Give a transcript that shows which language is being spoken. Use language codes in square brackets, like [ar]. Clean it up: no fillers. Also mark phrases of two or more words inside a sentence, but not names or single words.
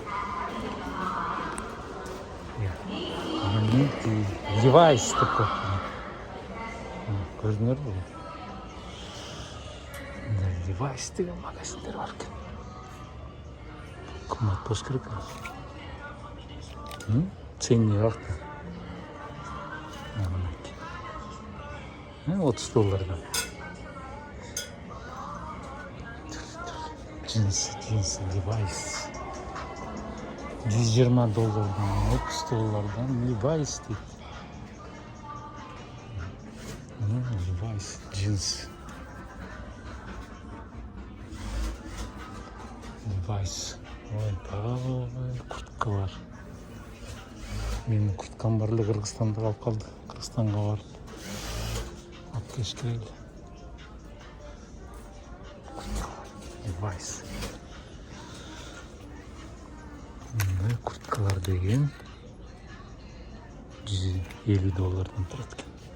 [ky] Levi's деп коет. Көрдүңөрбү? Levi's деген магазиндер бар экен. Кымбат болуш керек. Ценник акты. $30. Джинсы, Levi's. $120, $30 Levi's дейт. Levi's, джинс. Levi's. Ой, куртка бар. Менин курткам бар эле, Кыргызстанда калып калды. Кыргызстанга барып алып келиш керек. Levi's. Мындай курткалар деген $150 турат экен.